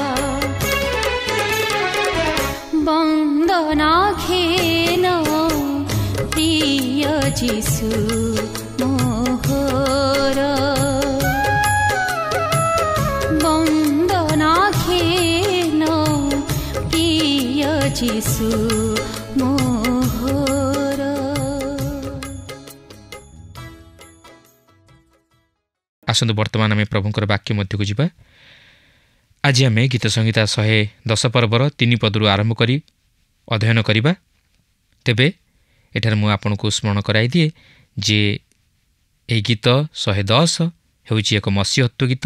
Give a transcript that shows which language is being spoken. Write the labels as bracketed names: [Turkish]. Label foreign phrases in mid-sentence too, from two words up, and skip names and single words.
[Odia] ବନ୍ଦନା ଘେନ ପ୍ରିୟ ଯୀଶୁ ମୋହର, ବନ୍ଦନା ଘେନ ପ୍ରିୟ ଯୀଶୁ ମୋହର। आसନ୍ତୁ ବର୍ତ୍ତମାନ ଆମେ ପ୍ରଭୁଙ୍କର ବାକ୍ୟ ମଧ୍ୟକୁ ଯିବା। ଆଜି ଆମେ ଗୀତ ସଂହିତା 110 ପର୍ବର 3 ପଦରୁ ଆରମ୍ଭ କରି ଅଧ୍ୟୟନ କରିବା। ତେବେ ଏଠାରେ ମୁଁ ଆପଣଙ୍କୁ ସ୍ମରଣ କରାଇ ଦିଏ ଯେ ଏହି ଗୀତ 110 ହେଉଛି ଏକ ମସିହତ୍ଵ ଗୀତ।